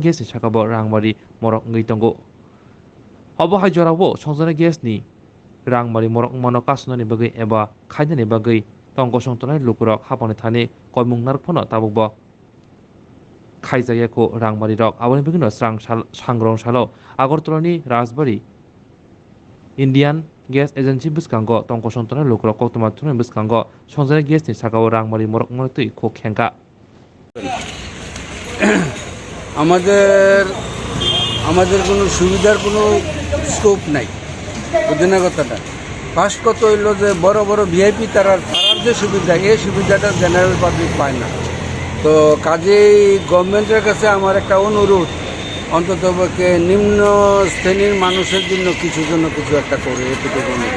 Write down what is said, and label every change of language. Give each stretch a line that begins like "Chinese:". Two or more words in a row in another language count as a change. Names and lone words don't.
Kok Borok: gesni sakao rangmari morok ngi tongo obohai jorabo songjanai gesni rangmari morok mano kasnani bagai eba khaidani bagai tongko songtonai lukurok hapani thani koimung narphono tabukbo khaijayako rangmari rok aboni bigino sangrong salo agartolani rajbari Indian Gas Agency biskango tongko songtonai lukurok Koktwma thunai biskango songjanai gesni sakao rangmari morok mano tui ko khenka
Bangla: আমাদের কোনো সুবিধার কোনো স্কোপ নাই, বুঝলেন না কথাটা। ফার্স্ট কথা হইলো যে বড় বড় ভিআইপি তারার যে সুবিধা, এই সুবিধাটা
English: general public
Bangla: পায় না। তো কাজেই গভর্নমেন্টের কাছে আমার একটা অনুরোধ, অন্তত নিম্ন শ্রেণীর মানুষের জন্য কিছু একটা করে, এটুকু অনুরোধ।